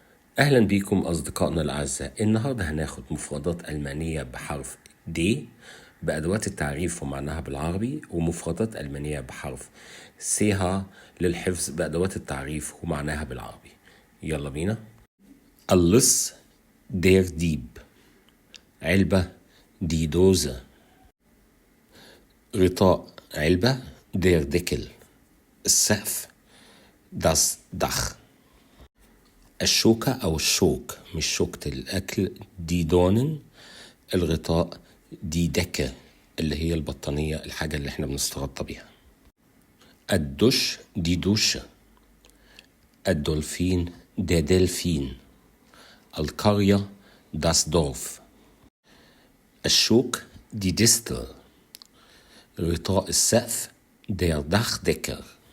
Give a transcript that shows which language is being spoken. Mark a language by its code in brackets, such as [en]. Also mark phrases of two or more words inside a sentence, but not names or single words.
[ar] أهلا بيكم أصدقائنا الأعزاء. النهاردة هناخد مفردات ألمانية بحرف D بأدوات التعريف ومعناها بالعربي، ومفردات ألمانية بحرف CH للحفظ بأدوات التعريف ومعناها بالعربي. يلا بينا. اللص [de] der Dieb، [ar] علبة [de] die Dose، [ar] غطاء علبة [de] der Deckel، [ar] السقف [de] das Dach، [ar] الشوكة أو الشوك مش شوكة الأكل [de] die Dornen, [ar] الغطاء [de] die Decke [ar] اللي هي البطانية، الحاجة اللي احنا بنستغطى بيها. الدش [de] die Dusche, [ar] الدولفين [de] der Delfin, [ar] القرية [de] das Dorf، [ar] الشوك [de] die Disteln, [ar] غطاء السقف [de] der Dachdecker،